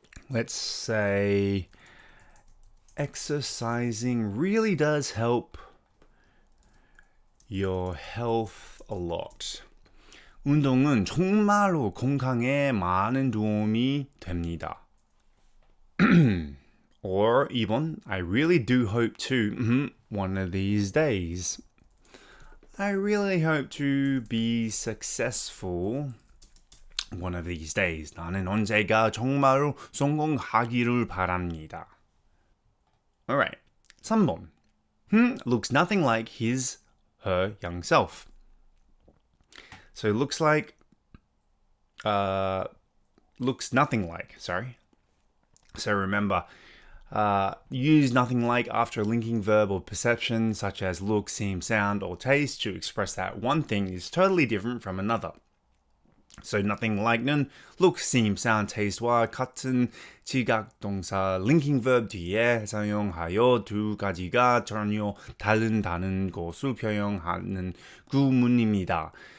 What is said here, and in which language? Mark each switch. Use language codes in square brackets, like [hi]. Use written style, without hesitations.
[en] Let's say exercising really does help your health a lot. [ko] 운동은 정말로 건강에 많은 도움이 됩니다. [en] Or 2번, I really do hope to, one of these days. I really hope to be successful one of these days. [ko] 나는 언젠가 정말로 성공하기를 바랍니다. [en] Alright, 3번. Looks nothing like her young self. So looks nothing like, sorry. So remember, Use nothing like after a linking verb or perception, such as look, seem, sound, or taste, to express that one thing is totally different from another. [ko] So nothing like는 look, seem, sound, taste와 같은 지각동사 linking verb 뒤에 사용하여 두 가지가 전혀 다른 것을 표현하는 구문입니다.